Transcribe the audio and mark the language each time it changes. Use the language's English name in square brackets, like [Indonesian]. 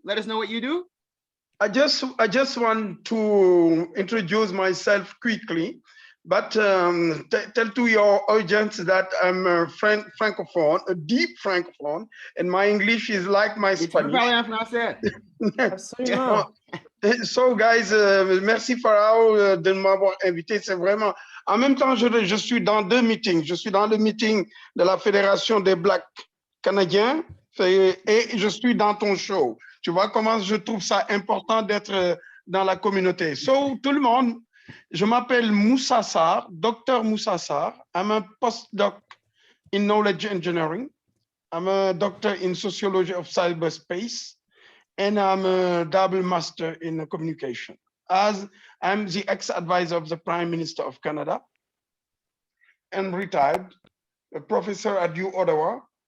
[English] Let us know what you do. I just want to introduce myself quickly, but tell to your audience that I'm a francophone, a deep francophone, and my English is like my Spanish. [French] Absolument. [English] So guys, [French] merci Farao de m'avoir invité. C'est vraiment. En même temps, je suis dans deux meetings. Je suis dans le meeting de la Fédération des Blacks Canadiens et je suis dans ton show. Tu vois comment je trouve ça important d'être dans la communauté. So, tout le monde, je m'appelle Moussa Sarr, Dr. Moussa Sarr. [English] I'm a postdoc in knowledge engineering. I'm a doctor in sociology of cyberspace. And I'm a double master in communication. As I'm the ex-advisor of the Prime Minister of Canada and retired, a professor at U Ottawa.